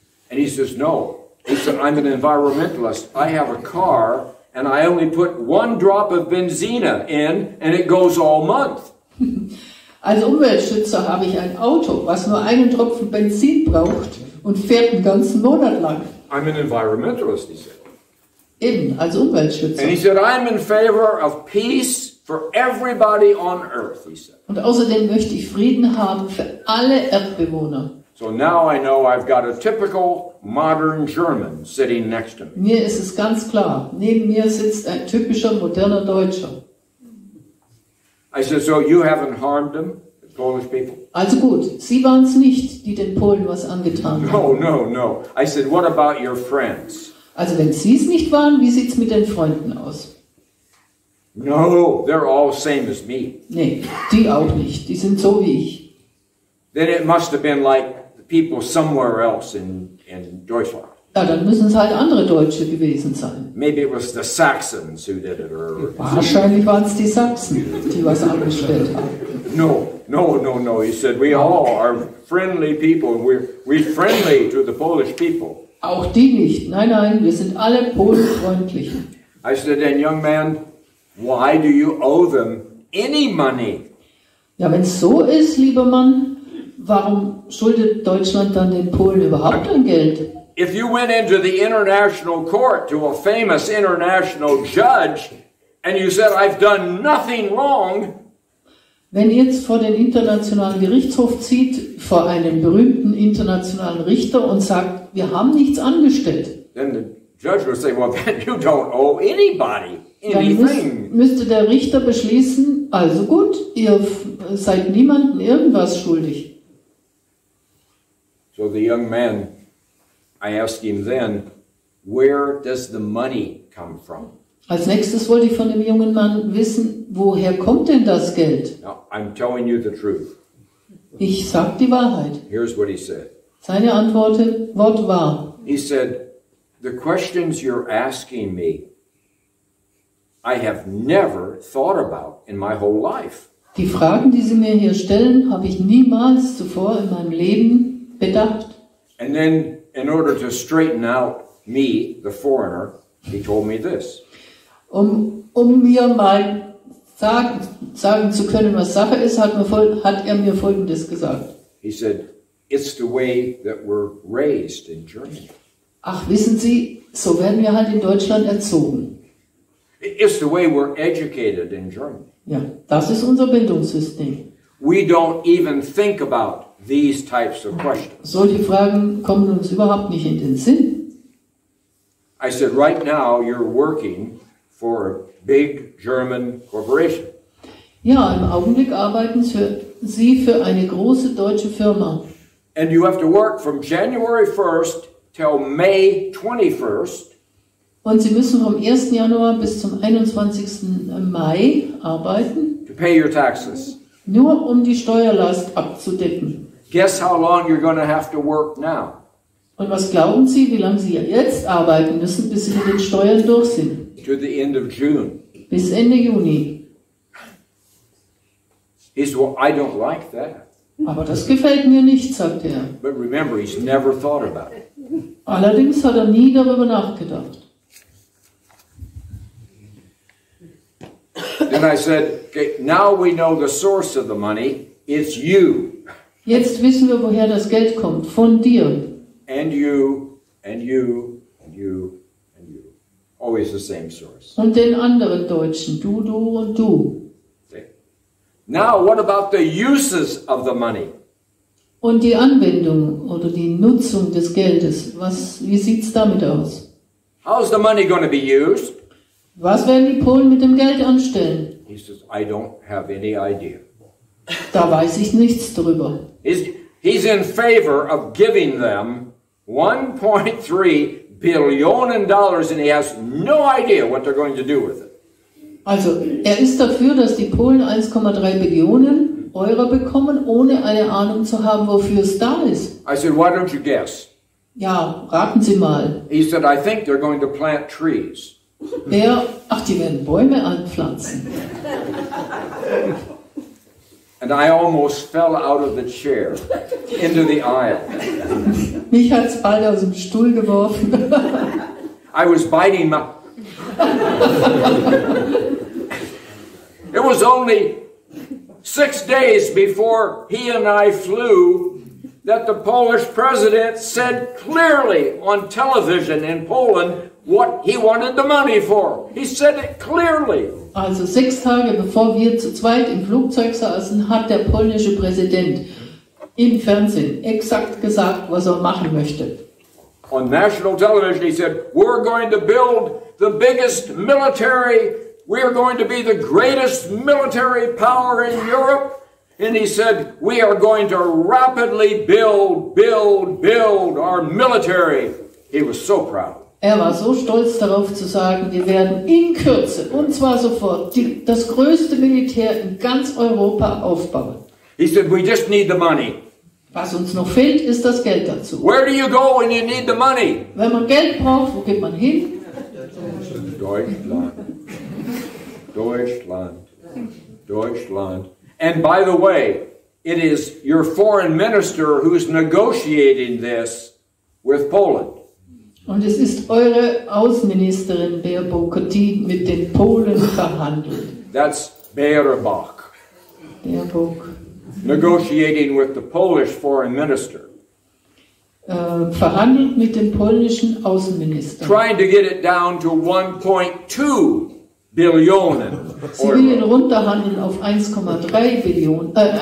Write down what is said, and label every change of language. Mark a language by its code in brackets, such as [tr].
[en] And he says, no. He said, I'm an environmentalist. I have a car, and I only put 1 drop of benzina in, and it goes all month. [de] Als Umweltschützer habe ich ein Auto, was nur einen Tropfen Benzin braucht und fährt einen ganzen Monat lang. [en] I'm an environmentalist, he said. [de] Eben, als Umweltschützer. [en] And he said, I'm in favor of peace for everybody on earth, he said. [de] Und außerdem möchte ich Frieden haben für alle Erdbewohner. [en] So now I know I've got a typical modern German sitting next to me. [de] Mir ist es ganz klar, neben mir sitzt ein typischer moderner Deutscher. [en] I said, so you haven't harmed them, the Polish people? [de] Also gut, Sie waren es nicht, die den Polen was angetan haben. [en] No. I said, what about your friends? [de] Also wenn Sie es nicht waren, wie sieht es mit den Freunden aus? [en] No, they're all same as me. [de] Nee, die auch nicht. Die sind so wie ich. [en] Then it must have been like the people somewhere else in Deutschland. [de] Ja, dann müssen es halt andere Deutsche gewesen sein. [en] Maybe it was the Saxons who did it. Or [de] Wahrscheinlich waren es die Sachsen, die was angestellt haben. [en] No. no. He said, we all are friendly people. We're friendly to the Polish people. [de] Auch die nicht. Nein, wir sind alle polenfreundlich. [en] I said, then young man, why do you owe them any money? [de] Ja, wenn es so ist, lieber Mann, warum schuldet Deutschland dann den Polen überhaupt ein Geld? [en] If you went into the international court to a famous international judge and you said, I've done nothing wrong, [de] wenn ihr jetzt vor den internationalen Gerichtshof zieht, vor einen berühmten internationalen Richter und sagt, wir haben nichts angestellt, [en] then the judge would say, well, then you don't owe anybody [de] dann [en] anything. [de] müsste der Richter beschließen, also gut, ihr seid niemandem irgendwas schuldig. [en] So the young man, I asked him then, where does the money come from? [de] Als nächstes wollte ich von dem jungen Mann wissen, woher kommt denn das Geld? [en] Now, I'm telling you the truth. [de] Ich sag die Wahrheit. [en] Here's what he said. [de] Seine Antwort war, [en] He said, the questions you're asking me, I have never thought about in my whole life. [de] die Fragen, die Sie mir hier stellen, habe ich niemals zuvor in meinem Leben bedacht. [en] And then, in order to straighten out me, the foreigner, he told me this. [de] Um mir mal sagen zu können, was Sache ist, hat er mir Folgendes gesagt. [en] He said, it's the way that we're raised in Germany. [de] Ach, wissen Sie, so werden wir halt in Deutschland erzogen. [en] It's the way we're educated in Germany. [de] Ja, das ist unser Bildungssystem. [en] We don't even think about these types of questions. [de] Solche Fragen kommen uns überhaupt nicht in den Sinn. [en] I said, right now you're working for a big German corporation. [de] Ja, im Augenblick arbeiten Sie für eine große deutsche Firma. [en] And you have to work from January 1st till May 21st. [de] Und Sie müssen vom 1. Januar bis zum 21. Mai arbeiten, [en] to pay your taxes. [de] nur um die Steuerlast abzudecken. [en] Guess how long you're going to have to work now? [de] Und was glauben Sie, wie lange Sie jetzt arbeiten müssen, bis Sie mit den Steuern durch sind? [en] To the end of June. [de] Bis Ende Juni. [en] He said, well, I don't like that. [de] Aber das gefällt mir nicht, sagt er. [en] But remember, he's never thought about it. [de] Allerdings hat er nie darüber nachgedacht. [en] Then I said, okay, now we know the source of the money. It's you. [de] Jetzt wissen wir, woher das Geld kommt. Von dir. [en] And you, and you, and you, and you. Always the same source. [de] Und den anderen Deutschen. Du und du. [en] Okay. Now, what about the uses of the money? [de] Und die Anwendung oder die Nutzung des Geldes. Wie sieht es damit aus? [en] How's the money going to be used? [de] Was werden die Polen mit dem Geld anstellen? [en] He says, I don't have any idea. [de] Da weiß ich nichts drüber. [en] He's in favor of giving them $1.3 billion and he has no idea what they're going to do with it. [de] Also, er ist dafür, dass die Polen 1,3 Billionen Euro bekommen, ohne eine Ahnung zu haben, wofür es da ist. [en] I said, why don't you guess? [de] Ja, raten Sie mal. [en] He said, I think they're going to plant trees. [de] Die werden Bäume anpflanzen. [en] And I almost fell out of the chair into the aisle. [de] Mich hat es bald aus dem Stuhl geworfen. [en] I was biting my... It was only 6 days before he and I flew that the Polish president said clearly on television in Poland what he wanted the money for. He said it clearly. [de] Also 6 Tage bevor wir zu zweit im Flugzeug saßen, hat der polnische Präsident im Fernsehen exakt gesagt, was er machen möchte. [en] On national television he said, we're going to build the biggest military, we're going to be the greatest military power in Europe. And he said, we are going to rapidly build our military. He was so proud. [de] Er war so stolz darauf zu sagen, wir werden in Kürze, und zwar sofort, das größte Militär in ganz Europa aufbauen. [en] He said, we just need the money. [de] Was uns noch fehlt, ist das Geld dazu. [en] Where do you go when you need the money? [de] Wenn man Geld braucht, wo geht man hin? [en] Deutschland. Deutschland. Deutschland. And by the way, it is your foreign minister who's negotiating this with Poland. [de] Und es ist eure Außenministerin Baerbock, die mit den Polen verhandelt. [en] That's Baerbock. [de] Baerbock. [en] Negotiating with the Polish foreign minister. [de] Verhandelt mit dem polnischen Außenminister. [en] Trying to get it down to 1.2 Billionen. [de] Sie will ihn runterhandeln auf 1,2 Billionen.